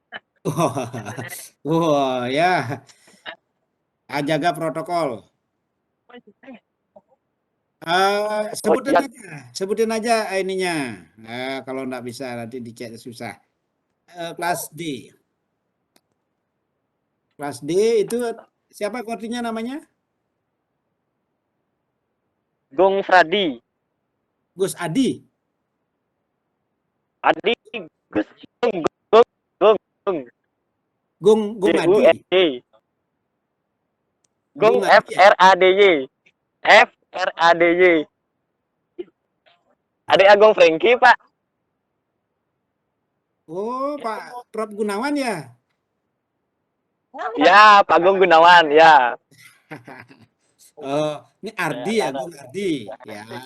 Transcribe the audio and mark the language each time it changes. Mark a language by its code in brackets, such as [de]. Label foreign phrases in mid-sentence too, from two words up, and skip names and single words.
[id] Wah, ya. Jaga protokol. Sebutin aja ininya. Kalau nggak bisa nanti dicek susah. Kelas D. Kelas D itu siapa kortinya namanya? Gung Fradi. Gus Adi. Adi Gus Gung Adi. Gung FRADY. FRADY. Adik Agung Franky, Pak. Prof Gunawan ya? Ya, Pak Agung Gunawan, ya. Oh, ini Ardi ya, Gung Ardi. Ya.